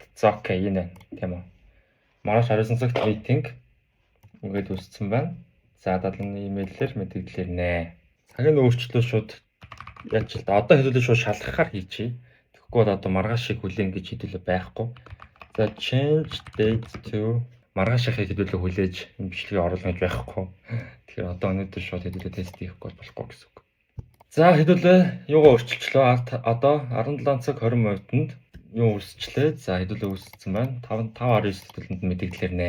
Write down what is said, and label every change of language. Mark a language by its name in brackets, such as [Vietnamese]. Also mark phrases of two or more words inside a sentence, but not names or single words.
[Mongolian] За окей, энэ байна. Тийм үү. Маргааш 19 цагт митинг ингээд үүссэн байна. За дадлын имэйлээр мэдээлэл ирнэ. Цагийн өөрчлөлт шууд яаж ч одоо хэдүүлээ шууд шалгахаар хийчихье. Тэгэхгүй бол одоо маргаашийг хүлээн гэж хэдүүлээ байхгүй. За [English] change date to [Mongolian] маргаашийнхыг хэдүүлээ хүлээж энэ бичлэгийг оруулах гэж байхгүй. Тэгэхээр одоо өнөөдөр шууд хэдүүлээ тест хийхгүй болохгүй гэсэн үг. За хэдүүлээ юугаа өөрчилчлөө. Одоо 17 цаг 20 минутанд юу үүсчлээ. За хэдүүлээ үүссэн байна. 5:19 хэдүүлэнд мэдээлэл ирнэ.